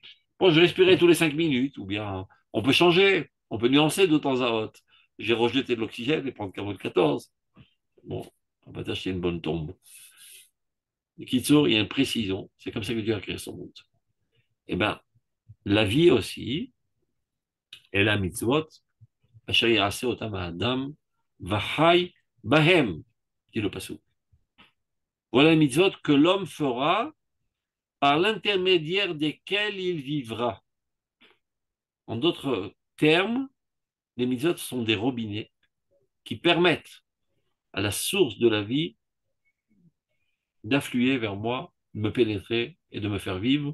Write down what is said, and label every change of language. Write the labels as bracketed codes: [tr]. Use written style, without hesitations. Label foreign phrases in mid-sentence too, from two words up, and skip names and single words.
[fr] Bon, je respirais tous les 5 minutes, ou bien on peut changer, on peut nuancer de temps à autre. J'ai rejeté de l'oxygène et prendre carbone 14. Bon, on va t'acheter une bonne tombe. Kitsour, il y a une précision. C'est comme ça que Dieu a créé son monde. Eh bien, la vie aussi, et la mitzvot, [he] אשר יעשה אותם האדם וחי בהם, [fr] dit le passage. Voilà les mitzvot que l'homme fera par l'intermédiaire desquels il vivra. En d'autres termes, les mitzvot sont des robinets qui permettent à la source de la vie d'affluer vers moi, de me pénétrer et de me faire vivre.